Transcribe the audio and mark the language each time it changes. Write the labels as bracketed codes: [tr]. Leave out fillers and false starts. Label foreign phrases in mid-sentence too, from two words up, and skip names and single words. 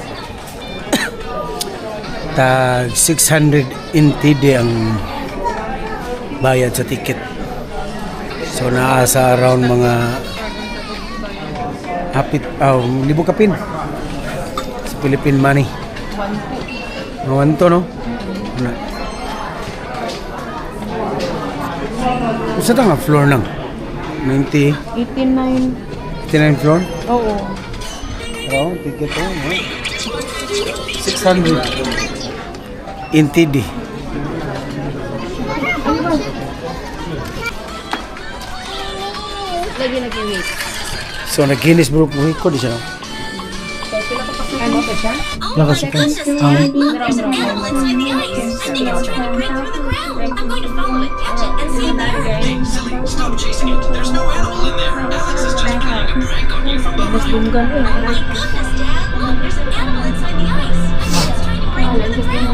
[ceb] Tag 600 NTD ang bayad sa ticket. So, naasa around mga libo kapin sa [en] Philippine money. [ceb] Mga to, no? Isa nga floor nang? 89 floor? Oo. Oh, ticket to, no? 600 NTD. Lagi nag-wait. So, nag-Guinness Book of Record siya. Ano pa siya? [en] There's an animal inside the ice. I think it's trying to break through the ground. I'm going to follow it, catch it, and save the Earth. Hey, silly, stop chasing it. There's no animal in there. Alex is just playing a prank on you from behind. Oh my goodness, Dad! Look, there's an animal inside the ice. I think it's trying to break through the ground.